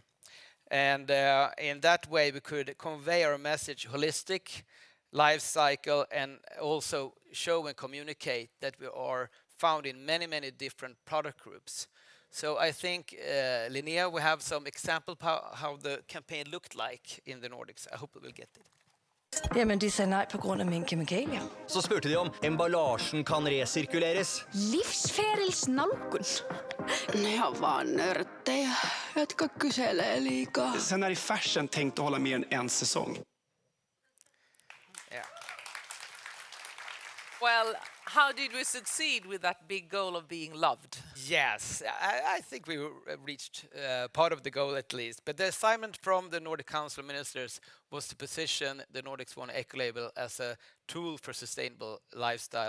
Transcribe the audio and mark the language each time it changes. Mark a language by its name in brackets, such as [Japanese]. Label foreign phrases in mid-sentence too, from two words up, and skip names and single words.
[English] And in that way, we could convey our message holistic, life cycle, and also show and communicate that we are found in many, many different product groups. So I think, Linnea, we have some example how the campaign looked like in the Nordics. I hope we will get it. [Danish] Jamen, de sagde nej på grund af mine kemikalier. [Norwegian] Så spurte de om emballasjen kan resirkuleres. Livsfärilsnalkun. [Finnish] Ne on vaan nörttejä, jotka kyselee liikaa. [Swedish] Sen är i fashion tänkt att hålla mer än en säsong. [English] Yeah. Well, how did we succeed with that big goal of being loved? Yes, I think we reached part of the goal at least. But the assignment from the Nordic Council of Ministers was to position the Nordic Swan Ecolabel as a tool for sustainable lifestyle.